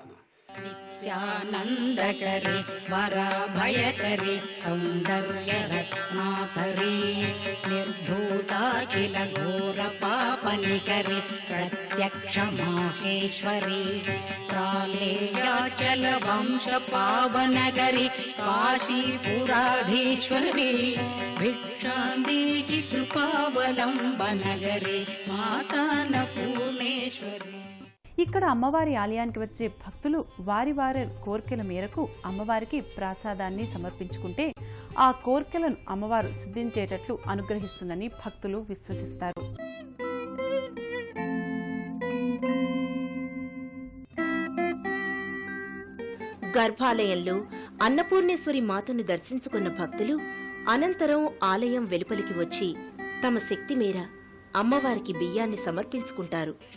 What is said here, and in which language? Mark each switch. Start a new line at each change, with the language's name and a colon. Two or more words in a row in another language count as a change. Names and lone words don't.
Sanskrit: ನಿತ್ಯಾನಂದಕರಿ ವರಭಯಕರಿ ಸೌಂದರ್ಯ ರತ್ನಾಕರಿ ನಿರ್ಧೂತಾಖಿಲ ಘೋರ ಪಾಪನಿಕರಿ ಪ್ರತ್ಯಕ್ಷ ಮಾಹೇಶ್ವರಿ ಪ್ರಾಲೇಯಾಚಲ ವಂಶ ಪಾವನಗರಿ ಕಾಶೀಪುರಾಧೀಶ್ವರಿ ಭಿಕ್ಷಾಂದೇಹಿ ಕೃಪಾವಲಂಬನಗರಿ ಮಾತಾನ ಪೂರ್ಣೇಶ್ವರಿ.
Telugu: ఇక్కడ అమ్మవారి ఆలయానికి వచ్చే భక్తులు వారి వారి కోరికల మేరకు అమ్మవారికి ప్రసాదాన్ని సమర్పించుకుంటే ఆ కోరికలను అమ్మవారు సిద్ధించేటట్లు అనుగ్రహిస్తుందని భక్తులు విశ్వసిస్తారు. గర్భాలయంలో అన్నపూర్ణేశ్వరి మాతను దర్శించుకున్న భక్తులు అనంతరం ఆలయం వెలుపలికి వచ్చి తమ శక్తి మేర అమ్మవారికి బియ్యాన్ని సమర్పించుకుంటారు.